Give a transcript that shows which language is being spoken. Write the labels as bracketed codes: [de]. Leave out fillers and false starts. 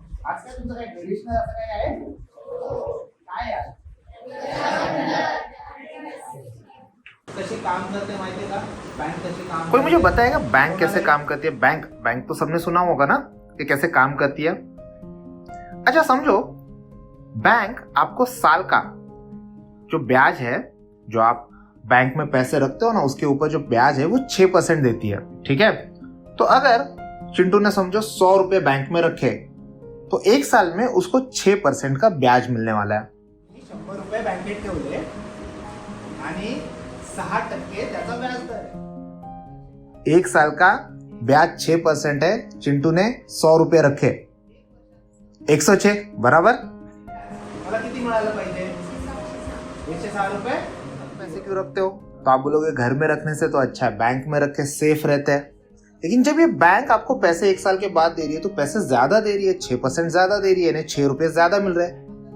[mr] आज तुमचं काय ट्रेडिशनल असं काय आहे? काय यार? [hi] कैसे काम करते हैं [mr] माहिती है का? [hi] बैंक कैसे काम कोई मुझे बताएगा बैंक कैसे काम करती है? बैंक तो सबने सुना होगा ना कि कैसे काम करती है। अच्छा समझो, बैंक आपको साल का जो ब्याज है, जो आप बैंक में पैसे रखते हो ना, उसके ऊपर जो ब्याज है वो 6% देती है। ठीक है, तो अगर चिंटू ने समझो 100 रुपए बैंक में रखे, तो एक साल में उसको 6% का ब्याज मिलने वाला है। [mr] 100 रुपये बँकेत ठेवले आणि 6% त्याचा व्याज दर आहे। [hi] एक साल का ब्याज 6% है। चिंटू ने 100 रुपये रखे, 106 बराबर। [mr] मला किती मिळालं पाहिजे? 106 रुपये। [hi] पैसे क्यों रखते हो? तो आप बोलोगे घर में रखने से तो अच्छा है, बैंक में रख के सेफ रहते हैं। लेकिन जब ये बैंक आपको पैसे एक साल के बाद दे रही है तो पैसे ज्यादा दे रही है, 6% ज्यादा दे रही है, यानी 6 रुपये ज्यादा मिल रहे हैं।